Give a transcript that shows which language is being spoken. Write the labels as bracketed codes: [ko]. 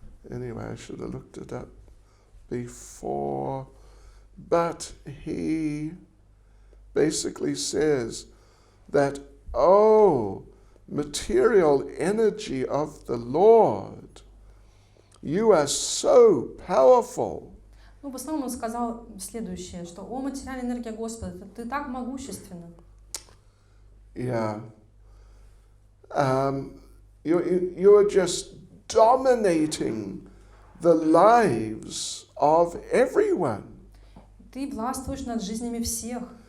[en] Anyway, I should have looked it up before. But he basically says that, material energy of the Lord, you are so powerful. [ru] В основном он сказал следующее, что «О, материальная энергия Господа, ты так могущественна». [en] Yeah. you're just dominating the lives of everyone. [ru] Ты властвуешь над жизнями всех.